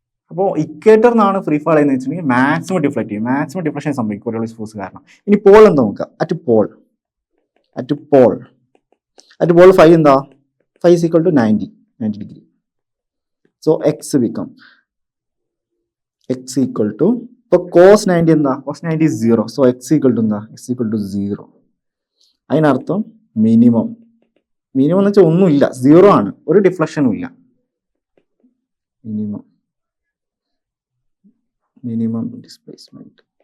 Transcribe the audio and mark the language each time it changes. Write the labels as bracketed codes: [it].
[ml] അപ്പോൾ ഇക്വേറ്ററിനാണ് free fall എന്ന് വെച്ചിട്ടുണ്ടെങ്കിൽ മാക്സിമം ഡിഫ്ലക്ഷൻ സംഭവിക്കും കൊറിയോളിസ് ഫോഴ്സ് കാരണം. ഇനി പോൾ എന്താ നോക്കുക, [en] At pole 5 എന്താ, 5 is equal to 90 degree. So x become x equal to, [ml] ഇപ്പോൾ [en] cos 90 എന്താ, cos 90 is 0. So x equal to [ml] എന്താ, [en] x equal to 0. [ml] അതിനർത്ഥം മിനിമം എന്ന് വെച്ചാൽ ഒന്നുമില്ല, 0 ആണ്, ഒരു ഡിഫ്ലക്ഷനും ഇല്ല. Minimum displacement.